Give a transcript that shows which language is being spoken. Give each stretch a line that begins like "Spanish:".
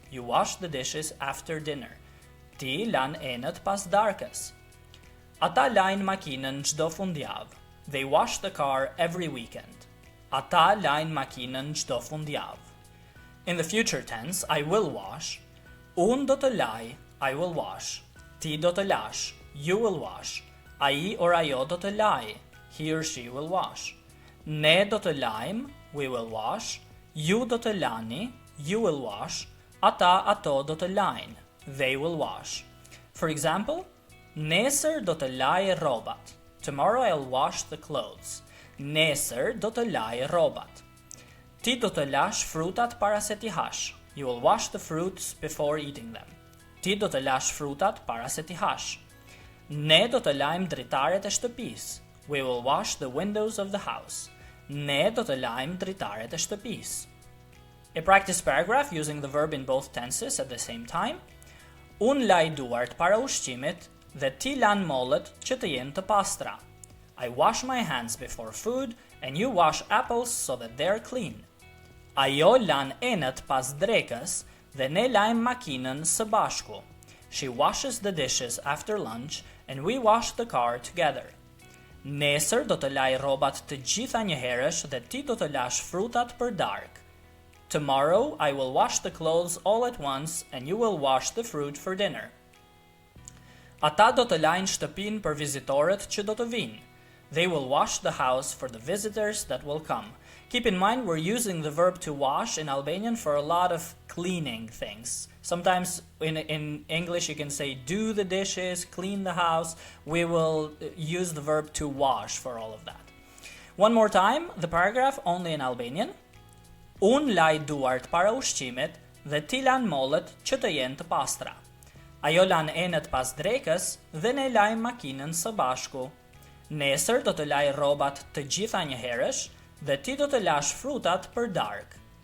English: You wash the dishes after dinner.
Albanian: Ti lan enët pas darkës. Ata lajn makinën çdo fundjavë.
English: They wash the car every weekend.
Albanian: Ata lajn makinën çdo fundjavë.
English: In the future tense, I will wash.
Albanian: Un do të laj,
English: I will wash.
Albanian: Ti do të lash,
English: you will wash.
Albanian: Ai or ajo do të laj,
English: he or she will wash.
Albanian: Ne do të lajm,
English: we will wash.
Albanian: Ju do të lani,
English: you will wash.
Albanian: Ata ato do të lajn,
English: they will wash. For example,
Albanian: nesër do të laj rrobat.
English: Tomorrow I'll wash the clothes.
Albanian: Nesër do të laj rrobat. Ti do të lash frutat para se t'i hash.
English: You will wash the fruits before eating them.
Albanian: Ti do të lash frutat para se t'i hash. Ne do të lajm dritaret e shtëpisë.
English: We will wash the windows of the house.
Albanian: Ne do të lajm dritaret e shtëpisë.
English: A practice paragraph using the verb in both tenses at the same time.
Albanian: Un laj duart para ushqimit dhe ti lan mollët që të jenë të pastra.
English: I wash my hands before food and you wash apples so that they're clean.
Albanian: Ajo lan enët pas drekës dhe ne lajm makinën së bashku.
English: She washes the dishes after lunch and we wash the car together.
Albanian: Nesër do të laj rrobat të gjitha njëherësh dhe ti do të lash frutat për darkë.
English: Tomorrow I will wash the clothes all at once and you will wash the fruit for dinner.
Albanian: Ata do të lajnë shtëpinë për vizitorët që do të vinë.
English: They will wash the house for the visitors that will come. Keep in mind we're using the verb to wash in Albanian for a lot of cleaning things. Sometimes in English you can say do the dishes, clean the house. We will use the verb to wash for all of that. One more time, the paragraph only in Albanian.
Albanian: Un laj duart para ushqimit dhe ti lan mollët që të jenë të pastra. Ajo lan enët pas drekës dhe ne lajm makinën së bashku. Nesër do të laj rrobat të gjitha njëherësh dhe ti do të lash frutat për darkë.